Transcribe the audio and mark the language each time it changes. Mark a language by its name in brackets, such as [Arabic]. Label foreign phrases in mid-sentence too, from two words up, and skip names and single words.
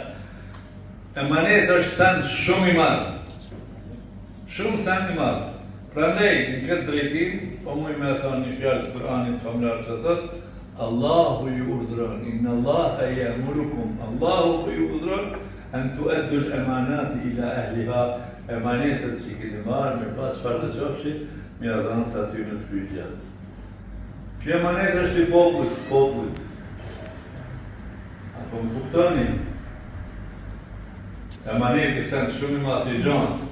[Albanian] Emanet është send shumë i madh. Shumë send i madh. Prandaj në këtë drejtim, po muj me thonë një fjalë të Kur'anit famlar që thotë Allahu ju urdhëron, [Arabic] إن الله يأمركم, [Albanian] Allahu ju urdhëron [Arabic] أن تؤدوا الأمانات إلى أهلها, [Albanian] emanetet që keni marrë me pas çfarë të qofshi, m'ia dhënë aty në pyetje. Kjo emanet është i popullit. Apo më kuptoni? Emaneti sen shumë i madh i gjanë.